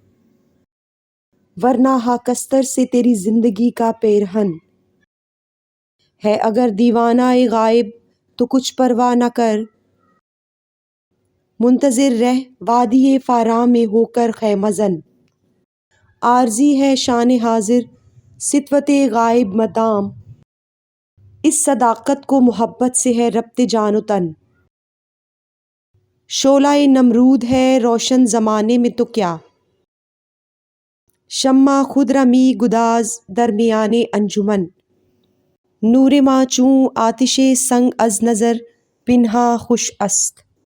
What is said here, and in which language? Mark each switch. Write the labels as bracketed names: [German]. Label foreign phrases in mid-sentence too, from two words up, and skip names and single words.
[Urdu] ورنہ خاکستر سے تیری زندگی کا پیرہن ہے اگر دیوانہ غائب تو کچھ پرواہ نہ کر، منتظر رہ وادی فاراں میں ہو کر خیمہ زن، عارضی ہے شان حاضر سطوت غائب مدام، اس صداقت کو محبت سے ہے ربط جان و تن، شعلہ نمرود ہے روشن زمانے میں تو کیا، [Persian] شمع خودرمی گداز درمیان انجمن، نور ما چون آتش سنگ از نظر پنہاں خوش است۔